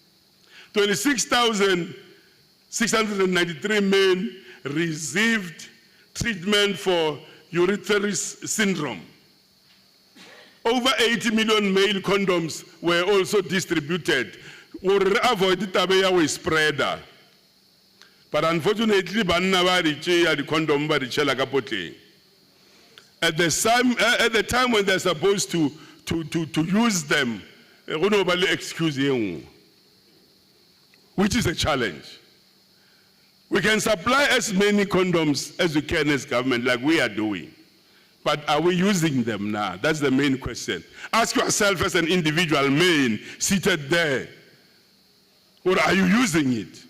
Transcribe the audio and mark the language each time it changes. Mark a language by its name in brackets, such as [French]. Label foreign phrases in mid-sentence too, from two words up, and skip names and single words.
[English] 26,693 men received treatment for urethritis syndrome. Over 80 million male condoms were also distributed to avoid the spreader. But unfortunately, [Northern Sotho] banna ba di tšea di condom ba di tšela ka potleng. [English] At the time when they're supposed to use them, [Northern Sotho] go no ba le excuse ye nngwe, [English] which is a challenge. We can supply as many condoms as we can as government, like we are doing. But are we using them now? That's the main question. Ask yourself as an individual man seated there, or are you using it?